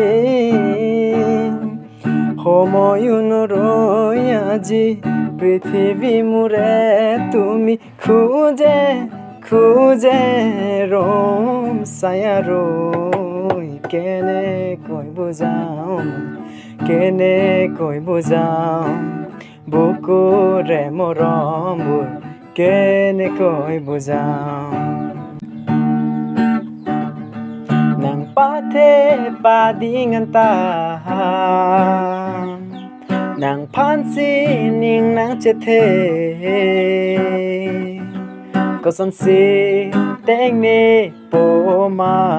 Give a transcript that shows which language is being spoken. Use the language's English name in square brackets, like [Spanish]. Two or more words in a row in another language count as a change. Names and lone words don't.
[Assamese] সময়ো নৰয় আজি পৃথিৱী মোৰে তুমি খোজে খোজে ৰম ছায়া ৰৈ কেনেকৈ বুজাওঁ বুকুৰে মৰমবোৰ কেনেকৈ বুজাওঁ [Karbi] Nang pate padingan tahan Nang pansining nang chethe Koson si teng ni poma